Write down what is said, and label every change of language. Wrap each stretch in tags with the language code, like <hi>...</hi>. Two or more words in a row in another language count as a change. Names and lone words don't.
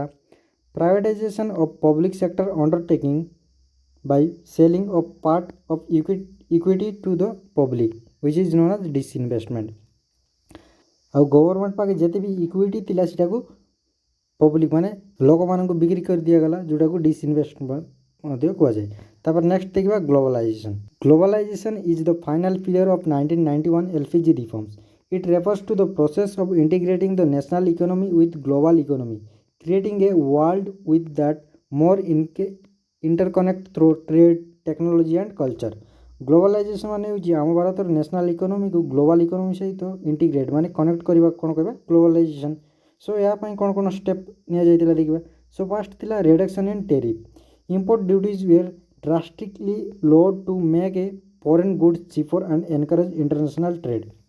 <en>privatization of public sector undertaking by selling of part of equity to the public which is known as disinvestment.</en> <or>ଆଉ ଗଭର୍ଣ୍ଣମେଣ୍ଟ ପାଖେ ଯେତେ ବି ଇକ୍ୱିଟି ଥିଲା ସେଟାକୁ ପବ୍ଲିକ୍ ମାନେ ଲୋକମାନଙ୍କୁ ବିକ୍ରି କରି ଦିଆଗଲା, ଯେଉଁଟାକୁ ଡିସଇନଭେଷ୍ଟମେଣ୍ଟ ମଧ୍ୟ କୁହାଯାଏ। ତାପରେ ନେକ୍ସଟ ଦେଖିବା ଗ୍ଲୋବାଲାଇଜେସନ୍।</or> <en>globalization is the final pillar of 1991 LPG reforms. It refers to the process of integrating the national economy with global economy, creating a world with that more interconnect through trade, technology and culture.</en> <or>ଗ୍ଲୋବାଲାଇଜେସନ୍ ମାନେ ହେଉଛି ଆମ ଭାରତର</or> <en>national economyକୁ global economy</en> <or>ସହିତ ଇଣ୍ଟିଗ୍ରେଟ୍ ମାନେ କନେକ୍ଟ କରିବା କ'ଣ କହିବା ଗ୍ଲୋବାଲାଇଜେସନ୍। ସୋ ଏହା ପାଇଁ କ'ଣ କ'ଣ ଷ୍ଟେପ୍ ନିଆଯାଇଥିଲା ଦେଖିବା। ସୋ ଫାର୍ଷ୍ଟ ଥିଲା</or> <en>reduction in tariff. import duties were drastically lowered to make a foreign goods cheaper and encourage international trade.</en>